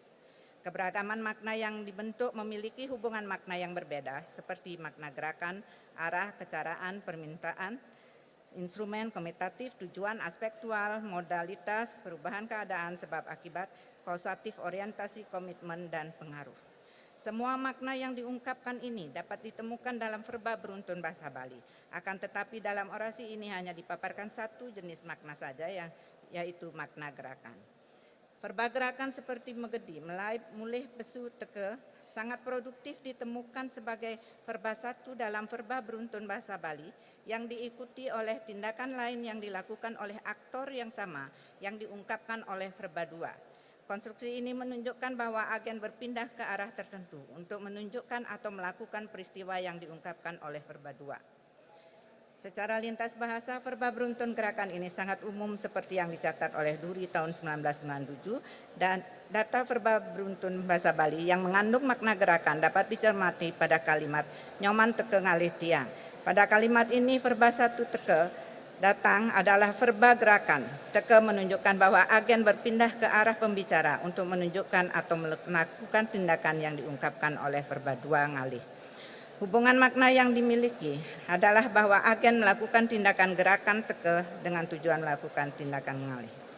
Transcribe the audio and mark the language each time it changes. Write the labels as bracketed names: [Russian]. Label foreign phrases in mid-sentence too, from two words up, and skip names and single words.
[Indonesian] Keberagaman makna yang dibentuk memiliki hubungan makna yang berbeda seperti makna gerakan, arah, kecaraan, permintaan, instrumen, komitatif, tujuan, aspektual, modalitas, perubahan keadaan, sebab akibat, kausatif, orientasi, komitmen, dan pengaruh. Semua makna yang diungkapkan ini dapat ditemukan dalam verba beruntun bahasa Bali. Akan tetapi dalam orasi ini hanya dipaparkan satu jenis makna saja, yaitu makna gerakan. Verba gerakan seperti [Balinese] megedi, melai, mulih, besu, teke, [Indonesian] sangat produktif ditemukan sebagai verba satu dalam verba beruntun bahasa Bali yang diikuti oleh tindakan lain yang dilakukan oleh aktor yang sama yang diungkapkan oleh verba dua. Konstruksi ini menunjukkan bahwa agen berpindah ke arah tertentu untuk menunjukkan atau melakukan peristiwa yang diungkapkan oleh verba dua. Secara lintas bahasa, verba beruntun gerakan ini sangat umum seperti yang dicatat oleh Duri tahun 1997 dan data verba beruntun bahasa Bali yang mengandung makna gerakan dapat dicermati pada kalimat [Balinese] nyoman teke ngalih tiang. [Indonesian] Pada kalimat ini verba satu teke datang adalah verba gerakan. Teke menunjukkan bahwa agen berpindah ke arah pembicara untuk menunjukkan atau melakukan tindakan yang diungkapkan oleh verba dua ngalih. Hubungan makna yang dimiliki adalah bahwa agen melakukan tindakan gerakan teke dengan tujuan melakukan tindakan ngalih.